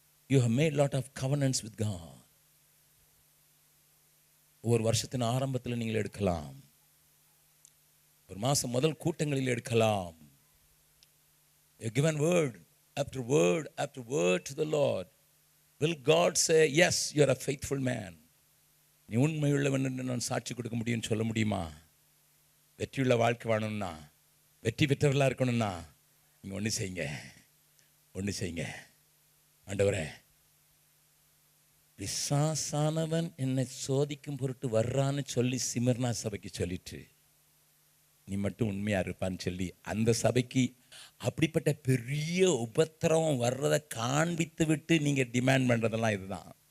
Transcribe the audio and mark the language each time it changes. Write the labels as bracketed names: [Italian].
[English] You have made lot of covenants with God. [Tamil] ஒரு வருஷத்தின் ஆரம்பத்தில் நீங்கள் எடுக்கலாம், ஒரு மாசம் முதல் கூட்டங்களில் எடுக்கலாம். [English] You given word after word after word to the Lord. Will God say, yes, you are a faithful man? [Tamil] நீ உண்மையுள்ளவன் என்று நான் சாட்சி கொடுக்க முடியும்னு சொல்ல முடியுமா? வெற்றியுள்ள வாழ்க்கை வாழணும்னா, வெற்றி பெற்றவர்களாக இருக்கணும்னா நீங்கள் ஒன்று செய்யுங்க. ஆண்டவரே, பிசாசானவன் என்னை சோதிக்கும் பொருட்டு வர்றான்னு சொல்லி சிமர்னா சபைக்கு சொல்லிட்டு நீ மட்டும் உண்மையா இருப்பான்னு சொல்லி அந்த சபைக்கு அப்படிப்பட்ட பெரிய உபத்திரவம் வர்றதை காண்பித்து விட்டு நீங்க டிமாண்ட் பண்றதெல்லாம் இதுதான்.